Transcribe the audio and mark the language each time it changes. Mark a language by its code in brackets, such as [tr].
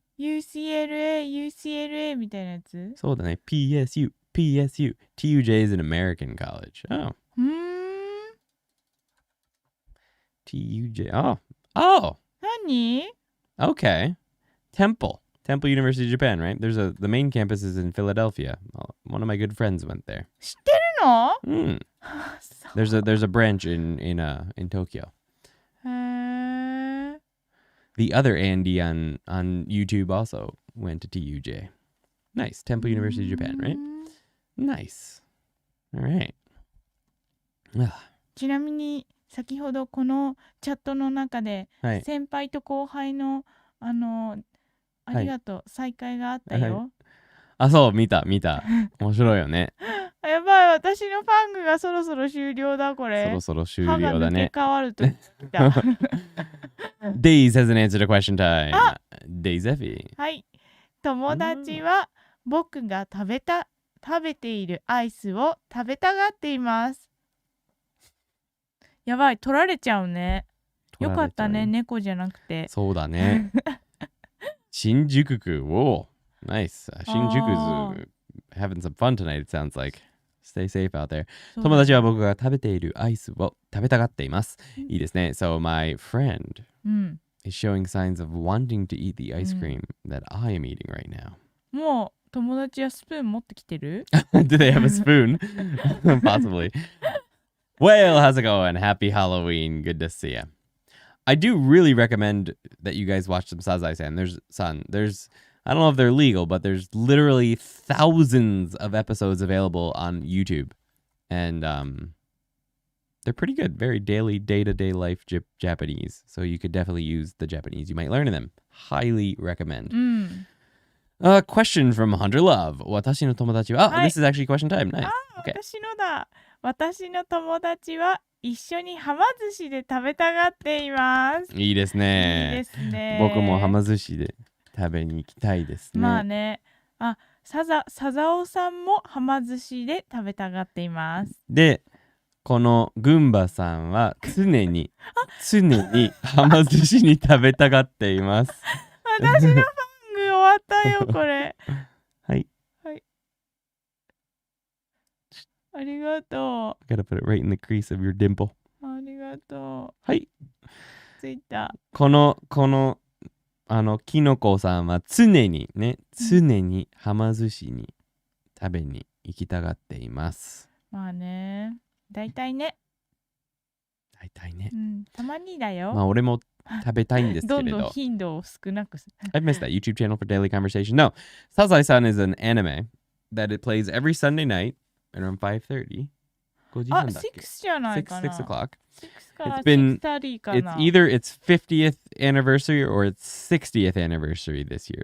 [ja] UCLA みたいなやつ。そうだね。PSU. PSU. [en] TUJ is an American college. Oh. うーん。 TUJ. Oh. [ja] 何? [en] Okay. Temple University, Japan, right? The main campus is in Philadelphia. One of my good friends went there. [ja] 知ってるの? [en] There's a branch in Tokyo. へー。 The other Andy on YouTube also went to TUJ. Nice. Temple University, Japan, right? Nice. All right. [ja] ちなみに先ほどこのチャットの中で、はい、先輩と後輩のありがとう、はい、再会があったよ、はい、あ、そう、見た面白いよね。やばい、私のファングがそろそろ終了だ。これそろそろ終了だね。歯が抜け変わるときた。 [en] Days has an answer to question time. Days Effie. [ja] はい、友達は僕が食べているアイスを食べたがっています。やばい、取られちゃうね。よかったね、猫じゃなくて。そうだね。 [en] 新宿区、whoa, nice. 新宿 is having some fun tonight, it sounds like. Stay safe out there. [ja] 友達は僕が食べているアイスを食べたがっています。いいですね。 [en] So my friend is showing signs of wanting to eat the ice cream that I am eating right now. [ja] もう友達はスプーン持ってきてる? [en] Do they have a spoon? Possibly. Well, how's it going? Happy Halloween. Good to see you. I do really recommend that you guys watch some Sazai-san. There's I don't know if they're legal, but there's literally thousands of episodes available on YouTube. And they're pretty good. Very daily, day-to-day life Japanese. So you could definitely use the Japanese you might learn in them. Highly recommend. Question from Hunter Love. [ja] Watashi no tomodachi wa... [en] Oh, this is actually question time. Nice. Okay. [ja] 私のだ。私の友達は一緒にはま寿司で食べたがっています。いいですね。いいですね。僕もはま寿司で食べに行きたいですね。まあね。あ、サザオさんもはま寿司で食べたがっています。で、このグンバさんは常にはま寿司に食べたがっています。私のファング終わったよ、これ。はい。はい。ありがと [en] う。Gotta put it right in the crease of your dimple. [ja] ありがとう。はい。ついた。このキノコさんは常にはま寿司に食べに行きたがっています。まあね。大体ね。うん、たまにだよ。まあ俺も食べたいんですけれど。どんどん頻度を少なくす。 [en] I've missed that YouTube channel for daily conversation. No, Sazai-san is an anime that it plays every Sunday night around 5:30. [ja] あ、6じゃないかな。 [en] 6 o'clock. [ja] 6から [en] It's [ja] 6:30かな。 [en] It's either its 50th anniversary or its 60th anniversary this year.